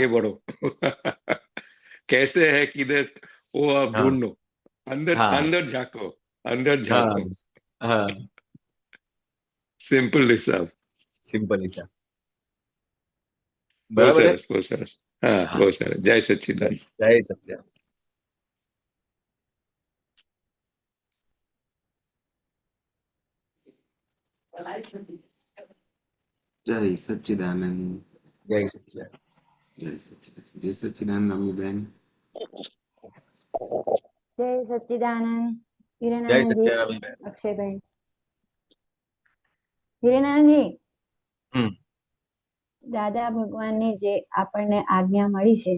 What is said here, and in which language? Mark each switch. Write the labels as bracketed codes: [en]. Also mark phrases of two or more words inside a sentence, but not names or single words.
[hi] आगे बढ़ो। कैसे है किधर, वो आप हाँ ढूंढो, अंदर हाँ अंदर झांको, अंदर हाँ झांको। हाँ। सिंपल हिसाब। सिंपल ही सा। बहुत बराबर है। सरस बहुत सरस। हाँ हाँ। बहुत सरस, जय सच्चिदानंद। जय सत्य। [gu] જય સચ્ચિદાનંદ. [hi] जय सत्य। [gu] જય સચ્ચિદાનંદ અમીબેન. જય સચ્ચિદાનંદ. જય હિરેનાનંદજી, સચ્ચિદાનંદ. અક્ષયભાઈ. હિરેનાનંદજી, હમ દાદા ભગવાનની જે આપણને આજ્ઞા મળી છે